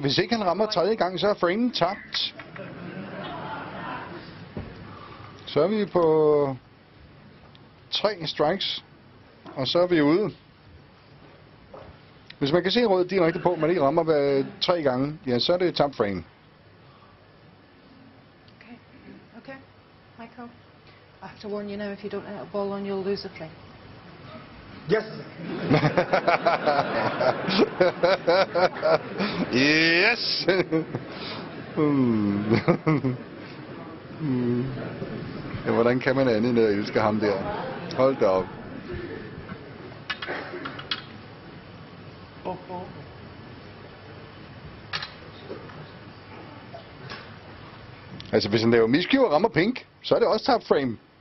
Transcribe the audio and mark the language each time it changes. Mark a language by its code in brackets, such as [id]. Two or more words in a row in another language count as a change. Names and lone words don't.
[da] Hvis ikke han rammer tredje gang, så er framen tabt. Så er vi på 3 strikes, og så er vi ude. Hvis man kan se rød direkte på, man ikke rammer 3 gange, ja, så er det tabt frame. Okay, Michael. [en] I have to warn you now, if you don't hit a ball on, you'll lose a frame. Yes. Yes. [da] Ja, hvordan kan man andet end at elske ham der? Hold da op. Altså, hvis han laver miscue og rammer pink, så er det også tabt frame.